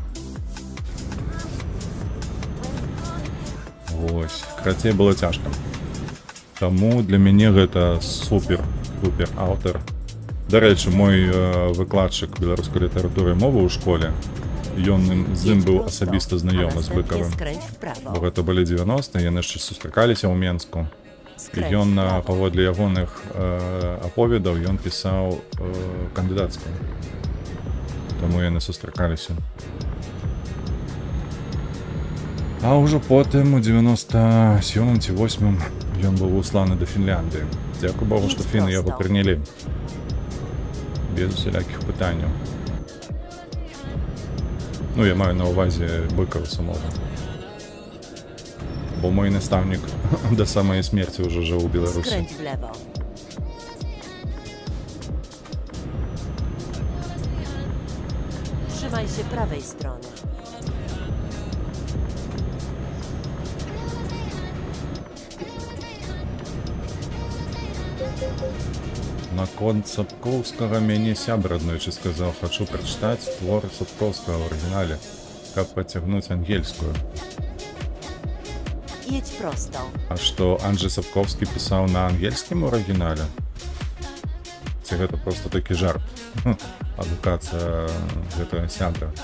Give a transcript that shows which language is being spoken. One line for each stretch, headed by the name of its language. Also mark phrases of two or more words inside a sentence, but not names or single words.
Belarusian: Вось. Карацей, было цяжка. Таму для мяне гэта супер аўтар. Дарэчы, мой выкладчык беларускай літаратуры і мовы ў школе, ён з ім
Polish: Jedź
Belarusian: быў
Polish: prosto,
Belarusian: асабіста
Polish: a
Belarusian: знаёмы з
Polish: następnie
Belarusian: Быкавым.
Polish: skręć w prawo.
Belarusian: Бо гэта былі 90-е, яны яшчэ сустракаліся ў Менску. І
Polish: Skręć
Belarusian: ён
Polish: w prawo.
Belarusian: паводле ягоных аповедаў ён пісаў кандыдацкую. Таму яны сустракаліся. А ўжо потым у 97-м ці 8-м ён быў усланы да Фінляндыі. Дзякуй Богу, што фіны яго прынялі. Без усялякіх пытанняў. Ну, я маю на ўвазе Быкава самога. Бо мой настаўнік да самай смерці ўжо жыў у Беларусі.
Polish: Skręć w lewo. Trzymaj się prawej strony.
Belarusian: Наконт Сапкоўскага мяне сябра аднойчы сказаў, хачу прачытаць твор Сапкоўскага ў арыгінале, каб пацягнуць ангельскую.
Polish: Jedź prosto.
Belarusian: А што Анджэй Сапкоўскі пісаў на ангельскім у арыгінале? Ці гэта проста такі жарт? Адукацыя гэтага сябра.